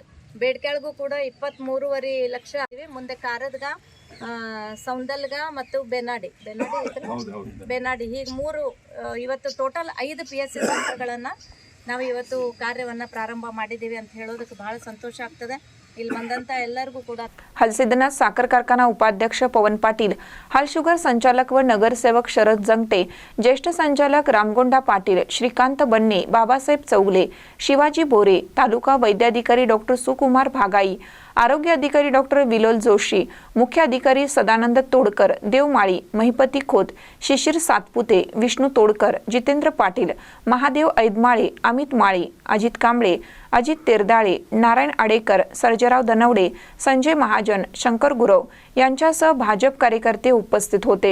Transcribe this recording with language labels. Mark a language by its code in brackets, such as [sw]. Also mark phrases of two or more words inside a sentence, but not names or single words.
[kn] ಬೇಡ್ಕೆಳಗೂ ಕೂಡ 23.5 ಲಕ್ಷ ಮುಂದೆ ಕಾರದಗ, ಸೌಂದಲ್ಗ ಮತ್ತು ಬೇನಾಡಿ ಹೀಗೆ 3 ಇವತ್ತು ಟೋಟಲ್ 5 PSC ಸೆಂಟರ್ಗಳನ್ನು ನಾವು ಇವತ್ತು ಕಾರ್ಯವನ್ನು ಪ್ರಾರಂಭ ಮಾಡಿದ್ದೀವಿ ಅಂತ ಹೇಳೋದಕ್ಕೆ ಬಹಳ ಸಂತೋಷ ಆಗ್ತದೆ। ಇಲ್ಲಿ ಬಂದಂತ ಎಲ್ಲರಿಗೂ ಕೂಡ [mr] हलसिद्धनाथ साखर कारखाना उपाध्यक्ष पवन पाटील, हाल शुगर संचालक व नगरसेवक शरद जंगटे, ज्येष्ठ संचालक रामगोंडा पाटील, श्रीकांत बन्ने, बाबासाहेब चौगले, शिवाजी बोरे, तालुका वैद्याधिकारी डॉक्टर सुकुमार भागाई, आरोग्य अधिकारी डॉक्टर विलोल जोशी, मुख्य अधिकारी सदानंद तोडकर, देवमाळी, महिपती खोत, शिशिर सातपुते, विष्णू तोडकर, जितेंद्र पाटील, महादेव ऐदमाळे, अमित माळी, अजित कांबळे, अजित तेरदाळे, नारायण आडेकर, सर्जेराव दनवडे, संजय महाजन, शंकर गुरव यांच्यासह भाजप कार्यकर्ते उपस्थित होते।